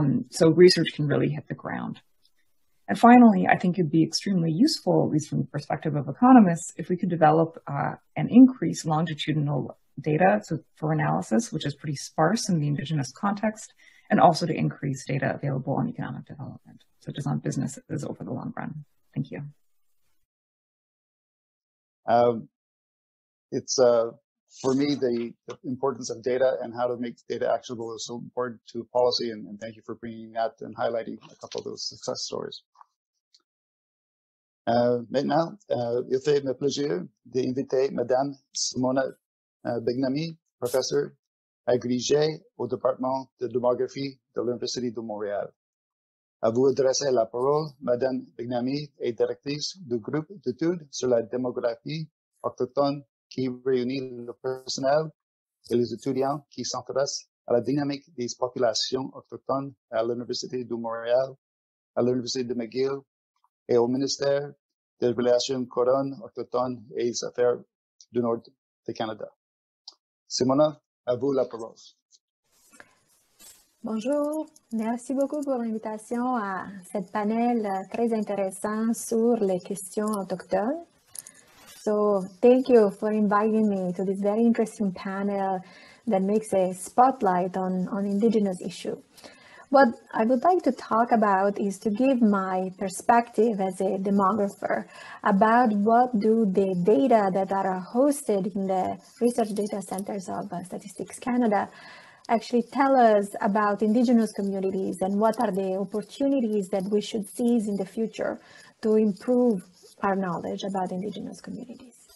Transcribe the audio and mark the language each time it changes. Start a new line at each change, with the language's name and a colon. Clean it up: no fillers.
English: So research can really hit the ground. And finally, I think it'd be extremely useful, at least from the perspective of economists, if we could develop and increase longitudinal data for analysis, which is pretty sparse in the Indigenous context, and also to increase data available on economic development, such as on businesses over the long run. Thank you. It's for me, the importance of data and how to make data actionable is so important to policy, and thank you for bringing that and highlighting a couple of those success stories.
French: Maintenant, il fait me plaisir d'inviter Madame Simona Bignami, professeure agrégée au département de démographie de l'Université de Montréal. À vous adresser la parole, Madame Bignami est directrice du groupe d'études sur la démographie autochtone qui réunit le personnel et les étudiants qui s'intéressent à la dynamique des populations autochtones à l'Université de Montréal, à l'Université de McGill et au ministère des Relations couronnes autochtones et des Affaires du Nord du Canada. Simona, à vous la parole. Bonjour, merci beaucoup pour l'invitation à cette panel très intéressant sur les questions autochtones.
English: So thank you for inviting me to this very interesting panel that makes a spotlight on Indigenous issue. What I would like to talk about is to give my perspective as a demographer about what do the data that are hosted in the research data centers of Statistics Canada actually tell us about Indigenous communities and what are the opportunities that we should seize in the future to improve our knowledge about Indigenous communities.